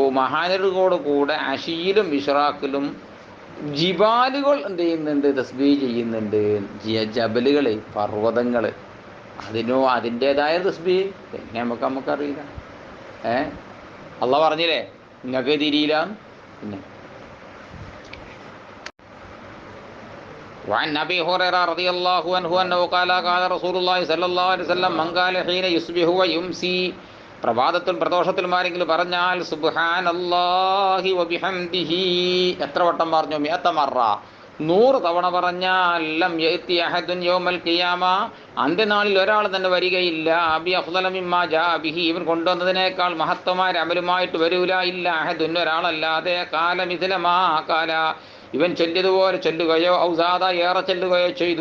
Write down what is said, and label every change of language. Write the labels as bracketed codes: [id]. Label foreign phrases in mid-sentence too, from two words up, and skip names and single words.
[ml] മഹാനരോട് കൂടെ അശിയിലും ഇഷ്റാഖിലും ജിബാലുകൾ എന്ത് ചെയ്യുന്നുണ്ട്? തസ്ബീഹ് ചെയ്യുന്നുണ്ട്. ജബലുകൾ, പർവ്വതങ്ങൾ, അതിൻ്റേതായ തസ്ബീഹ് പിന്നെ നമുക്കറിയില്ല. അള്ളാഹ് പറഞ്ഞില്ലേ നിങ്ങൾക്ക് തിരിയില്ല. [ar] പിന്നെ وعن أبي هريرة رضي الله عنه أنه قال قال رسول الله صلى الله عليه وسلم من قال حين يصبح ويمسي [ml] പ്രഭാതത്തിലും പ്രദോഷത്തിലും ആരെങ്കിലും പറഞ്ഞാൽ [ar] سبحان الله وبحمده [ml] എത്ര വട്ടം പറഞ്ഞു? 100 മറ, 100 തവണ പറഞ്ഞാൽ [ar] لم يأت أحد يوم القيامة [ml] അന്ത്യനാളിൽ ഒരാൾ തന്നെ വരികയില്ല [ar] بأفضل مما جاء به [ml] ഇവൻ കൊണ്ടുവന്നതിനേക്കാൾ മഹത്വമായ അമലുമായിട്ട് വരൂല ഇല്ല അഹദുൻ ഒരാളല്ലാതെ [ar] قال مثل ما قال [ml] ഇവൻ ചൊല്ലിയതുപോലെ ചൊല്ലുകയോ ഔസാദ ഏറെ ചൊല്ലുകയോ ചെയ്തു.